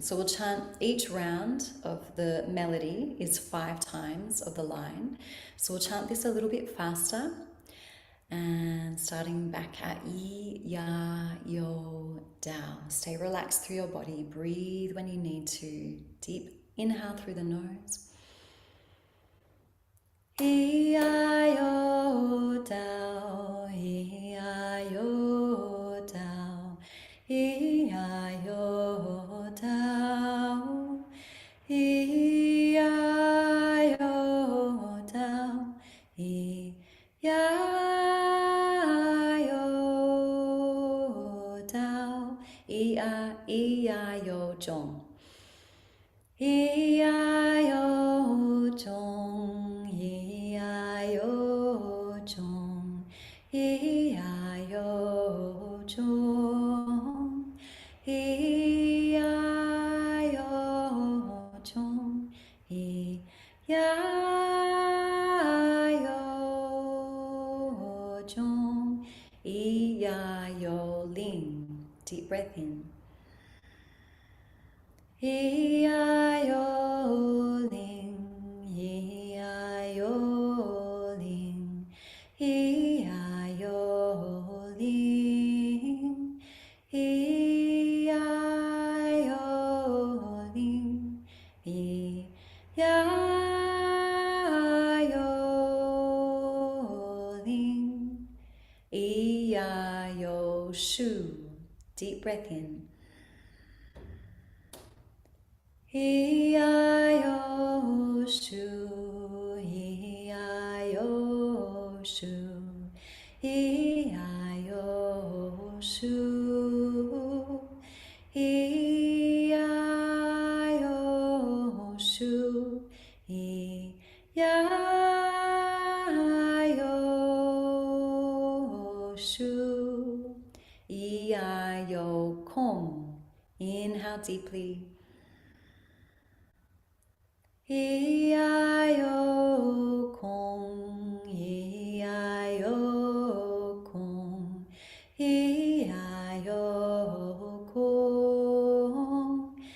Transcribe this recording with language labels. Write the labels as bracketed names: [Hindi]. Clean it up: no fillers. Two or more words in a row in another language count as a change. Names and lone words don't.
[English] So we'll chant each round of the melody is 5 times of the line. So we'll chant this a little bit faster. And starting back at Y, Ya, Yo, Tao. Stay relaxed through your body. Breathe when you need to. Deep inhale through the nose. E-I-O, Tao, E-I-O, Tao, E-I-O, Tao, E-I-O, Tao, E-I-O, Tao, YA YOU ZHONG. YA YOU ZHONG. YA YOU ZHONG. YA YOU ZHONG. YA YOU ZHONG. YA YOU ZHONG. YA YOU LING. Deep breath in. YA YOU LING. YA YOU LING. YA YOU LING. YA YOU LING. YA YOU LING. YA YOU SHU. Deep breath in. YA YOU SHU. YA YOU SHU. YA YOU SHU. YA YOU SHU. YA YOU SHU. YA YOU KONG. Inhale deeply. YA YOU KONG. YA YOU KONG. YA YOU KONG.